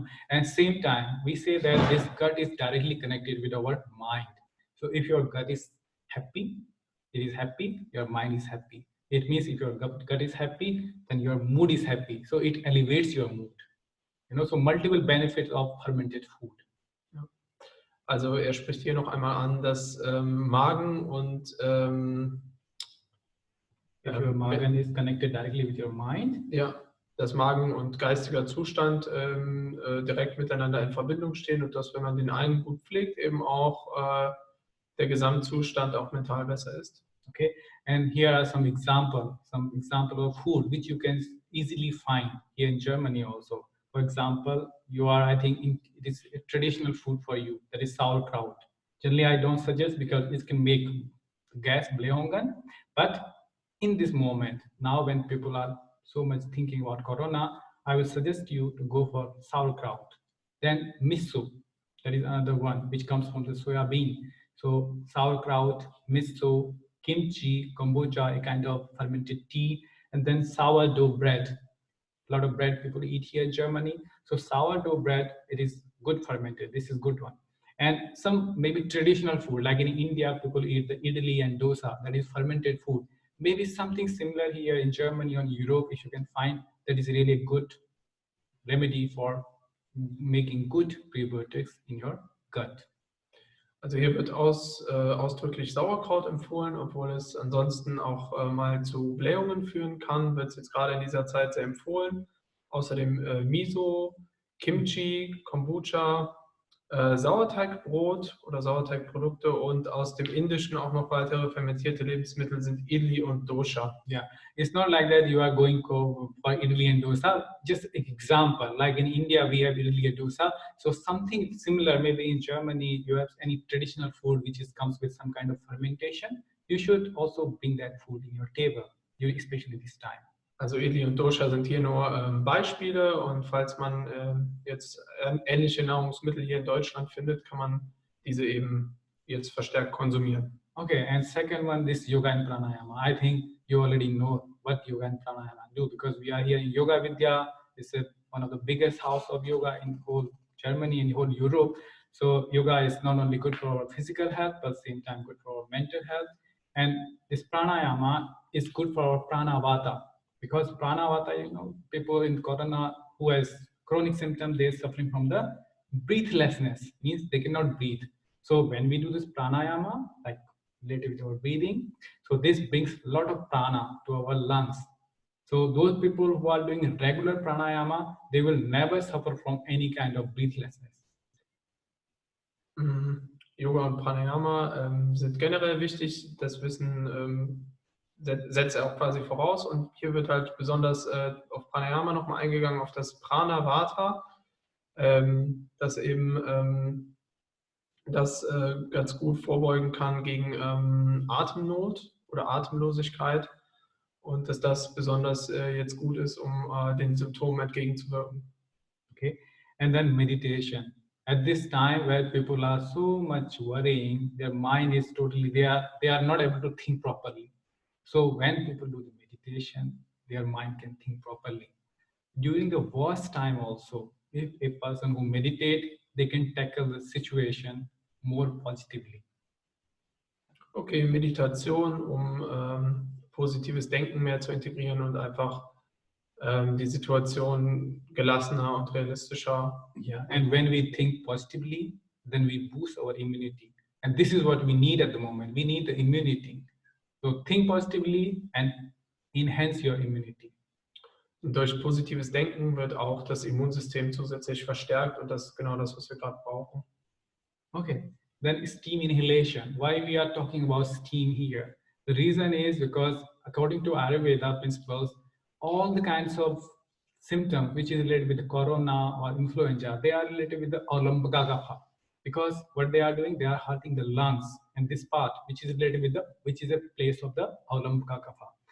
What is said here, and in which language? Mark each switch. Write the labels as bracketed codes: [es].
[en] And same time, we say that this gut is directly connected with our mind. So if your gut is happy, your mind is happy. It means if your gut is happy, then your mood is happy. So it elevates your mood. So multiple benefits of fermented food. [de] Ja. Also er spricht hier noch einmal an, dass Magen und [en] if your magen is connected directly with your mind. [de] Ja, dass Magen und geistiger Zustand direkt miteinander in Verbindung stehen und dass, wenn man den einen gut pflegt, eben auch der Gesamtzustand auch mental besser ist. [en] Okay, and here are some example of food which you can easily find here in Germany also. For example, you are, I think it is a traditional food for you, that is sauerkraut. Generally I don't suggest because it can make gas Blähungen, but in this moment now when people are so much thinking about corona, I will suggest you to go for sauerkraut. Then miso, that is another one which comes from the soya bean. So sauerkraut, miso, kimchi, kombucha, a kind of fermented tea, and then sourdough bread. A lot of bread people eat here in Germany. So sourdough bread, it is good fermented. This is good one. And some maybe traditional food, like in India, people eat the idli and dosa, that is fermented food. Maybe something similar here in Germany or Europe, if you can find, that is really a good remedy for making good prebiotics in your gut. [de] Also hier wird ausdrücklich Sauerkraut empfohlen, obwohl es ansonsten auch mal zu Blähungen führen kann, wird es jetzt gerade in dieser Zeit sehr empfohlen. Außerdem Miso, Kimchi, Kombucha, Sauerteigbrot oder Sauerteigprodukte und aus dem Indischen auch noch weitere fermentierte Lebensmittel sind Idli und Dosha. [en] Yeah, it's not like that you are going for idli and dosa. Just an example, like in India we have idli and dosa. So something similar, maybe in Germany you have any traditional food which comes with some kind of fermentation. You should also bring that food in your table, especially this time. [de] Also Idli und Dosha sind hier nur Beispiele und falls man jetzt ähnliche Nahrungsmittel hier in Deutschland findet, kann man diese eben jetzt verstärkt konsumieren. [en] Okay, and second one, this yoga and pranayama. I think you already know what yoga and pranayama do because we are here in Yoga Vidya. It's one of the biggest house of yoga in whole Germany and whole Europe. So yoga is not only good for our physical health, but same time good for our mental health. And this pranayama is good for our pranavata because pranavata, people in corona who has chronic symptoms, they're suffering from the breathlessness, means they cannot breathe. So when we do this pranayama, like related with our breathing, so this brings a lot of prana to our lungs. So those people who are doing regular pranayama, they will never suffer from any kind of breathlessness. [de] Yoga und Pranayama sind generell wichtig. Das Wissen setzt er auch quasi voraus. Und hier wird halt besonders auf Pranayama nochmal eingegangen, auf das Prana-Vata, das eben das ganz gut vorbeugen kann gegen Atemnot oder Atemlosigkeit. Und dass das besonders jetzt gut ist, um den Symptomen entgegenzuwirken. [en] Okay, and then meditation. At this time where people are so much worrying, their mind is totally, they are not able to think properly. So when people do the meditation, their mind can think properly. During the worst time also, if a person who meditate, they can tackle the situation more positively. [de] Okay, Meditation, um positives Denken mehr zu integrieren und einfach die Situation gelassener und realistischer. [en] Yeah, and when we think positively, then we boost our immunity. And this is what we need at the moment. We need the immunity. So think positively and enhance your immunity. [de] Und durch positives Denken wird auch das Immunsystem zusätzlich verstärkt und das ist genau das, was wir gerade brauchen. [en] Okay, then steam inhalation. Why we are talking about steam here? The reason is because according to Ayurveda principles, all the kinds of symptoms which is related with the corona or influenza, they are related with the alambaka kapha. Because what they are doing, they are hurting the lungs and this part which is related with which is a place of the alambaka kapha.